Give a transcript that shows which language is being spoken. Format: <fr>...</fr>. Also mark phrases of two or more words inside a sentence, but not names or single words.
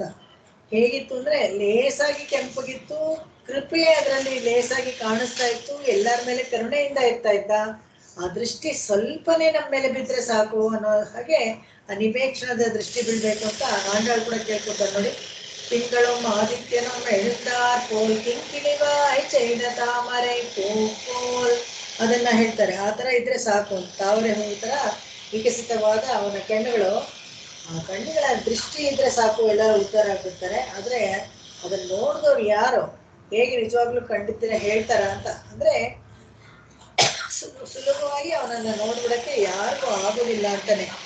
<kn>ಹೇಗಿತ್ತು ಅಂದ್ರೆ ಲೇಸಾಗಿ ಕೆಂಪಗಿತ್ತು, ಕೃಪೆ ಅದರಲ್ಲಿ ಲೇಸಾಗಿ ಕಾಣಿಸ್ತಾ ಇತ್ತು, ಎಲ್ಲರ ಮೇಲೆ ಕರುಣೆಯಿಂದ ಇರ್ತಾ ಇದ್ದ. ಆ ದೃಷ್ಟಿ ಸ್ವಲ್ಪನೇ ನಮ್ಮ ಮೇಲೆ ಬಿದ್ರೆ ಸಾಕು ಅನ್ನೋ ಹಾಗೆ ಅನಿಪೇಕ್ಷಣದ ದೃಷ್ಟಿ ಬೀಳ್ಬೇಕು ಅಂತ ಆಂಡಾಳ್ ಕೂಡ ಕೇಳ್ಕೊತಾರೆ ನೋಡಿ.</kn> <ta>திங்களும் ஆதித்யனும் எழுந்தார் போல் கிங்கிணிவாய் செய்த தாமரை போல்,</ta> <kn>ಅದನ್ನ ಹೇಳ್ತಾರೆ. ಆ ತರ ಇದ್ರೆ ಸಾಕು, ತಾವರೆ ಹೂ ತರ ವಿಕಸಿತವಾದ ಅವನ ಕಣ್ಣುಗಳು, ಆ ಕಣ್ಣುಗಳ ದೃಷ್ಟಿ ಇದ್ರೆ ಸಾಕು, ಎಲ್ಲರೂ ಉದ್ಧಾರ ಆಗ್ಬಿಡ್ತಾರೆ. ಆದ್ರೆ ಅದನ್ನ ನೋಡಿದವ್ರು ಯಾರು, ಹೇಗೆ ನಿಜವಾಗ್ಲೂ ಕಂಡಿದ್ದೀರ ಹೇಳ್ತಾರ ಅಂತ ಅಂದ್ರೆ, ಸುಲಭವಾಗಿ ಅವನನ್ನ ನೋಡ್ಬಿಡಕ್ಕೆ ಯಾರಿಗೂ ಆಗೋದಿಲ್ಲ ಅಂತಾನೆ.</kn>